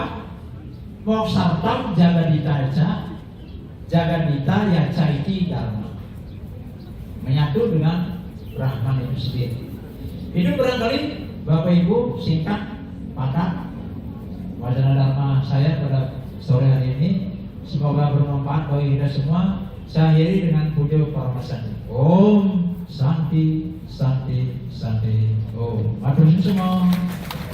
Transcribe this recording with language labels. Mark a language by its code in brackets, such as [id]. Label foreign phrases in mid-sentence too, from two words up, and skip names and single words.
[sa] मोक्षार्थं जगद्धिताय च इति धर्मः, [id] menyatu dengan Brahman itu sendiri. Itu barangkali Bapak Ibu singkat padat wacana dharma saya pada sore hari ini. Semoga bermanfaat bagi kita semua. Saya akhiri dengan puja paramasanti. [sa] ॐ शान्तिः शान्तिः शान्तिः ॐ. [jv] Matur nuwun semua.